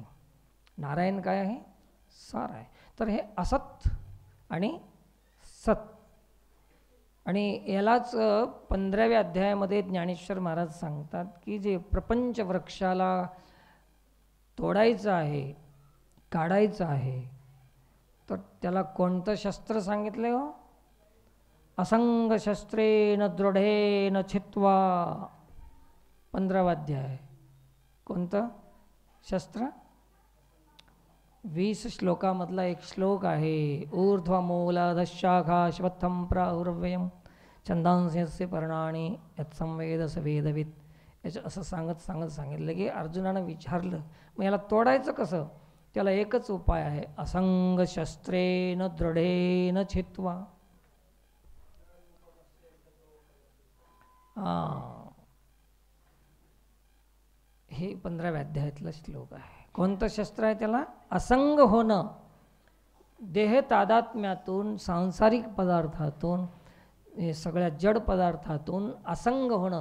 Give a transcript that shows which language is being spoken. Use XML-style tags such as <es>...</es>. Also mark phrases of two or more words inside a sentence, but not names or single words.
<mr>नारायण काय आहे? सार आहे. तर हे असत आणि सत. आणि यालाच 15व्या अध्यायामध्ये ज्ञानेश्वर महाराज सांगतात की जे प्रपंच वृक्षाला तोडायचं आहे, काढायचं आहे, तर त्याला कोणतं शस्त्र सांगितलं हो?</mr> <sa>असंग शस्त्रेन दृढेन छित्वा.</sa> <mr>15वा अध्याय. कोणतं शस्त्र? 20 श्लोकामधला एक श्लोक आहे.</mr> <sa>ऊर्ध्वमूलधशाखा श्वत्थं प्राहुर्व्ययं छंदांस्य पर्णानि यत्संवेद स वेदवित.</sa> <mr>याचं असं सांगितलं की अर्जुनानं विचारलं, मग याला तोडायचं कसं? त्याला एकच उपाय आहे,</mr> <sa>असंग शस्त्रेन दृढेन छित्वा.</sa> <mr>हे 15व्या अध्यायातला श्लोक आहे. कोणतं शस्त्र आहे त्याला? असंग होणं. देह तादात्म्यातून, सांसारिक पदार्थातून, हे सगळ्या जड पदार्थातून असंग होणं.</mr>